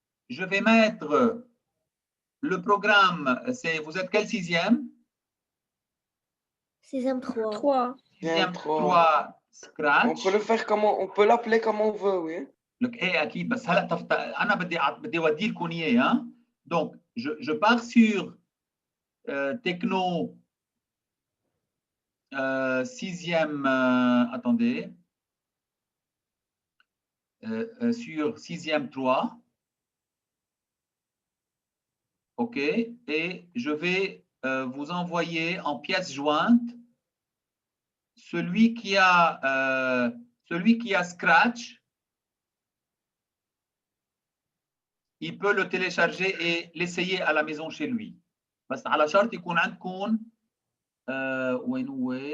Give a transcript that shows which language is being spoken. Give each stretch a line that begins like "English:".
French: Je vais mettre le programme, vous êtes quel sixième? Sixième 3. Sixième 3, Scratch. On peut le faire comment, on peut l'appeler comme on veut, oui.
Arabic: أكيد بس هلا أنا بدي أودي لكم إياه hein.
French: Donc, je pars sur Techno sixième, attendez, sur sixième 3. OK, et je vais vous envoyer en pièce jointe celui qui a Scratch. il peut le télécharger et l'essayer à la maison chez lui.
Arabic: بس على شرط يكون عندكم وين هو